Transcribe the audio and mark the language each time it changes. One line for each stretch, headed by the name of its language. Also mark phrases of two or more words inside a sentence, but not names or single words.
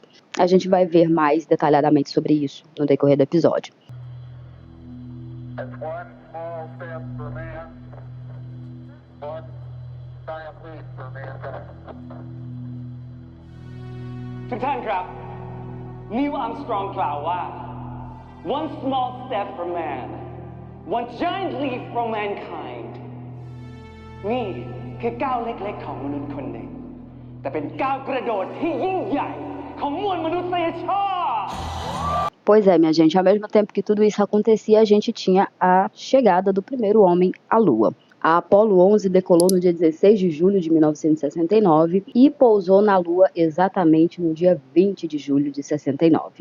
Portuguese: A gente vai ver mais detalhadamente sobre isso no decorrer do episódio.
Thai: Neil Armstrong กล่าวว่า
English: One small step for man, one giant leap for mankind
Thai: นี่คือก้าวเล็กๆของมนุษย์คนหนึ่งแต่เป็นก้าวกระโดดที่ยิ่งใหญ่ของมวลมนุษยชาติ
Portuguese: Pois é, minha gente, ao mesmo tempo que tudo isso acontecia, a gente tinha a chegada do primeiro homem à Lua. A Apollo 11 decolou no dia 16 de julho de 1969 e pousou na Lua exatamente no dia 20 de julho de 69.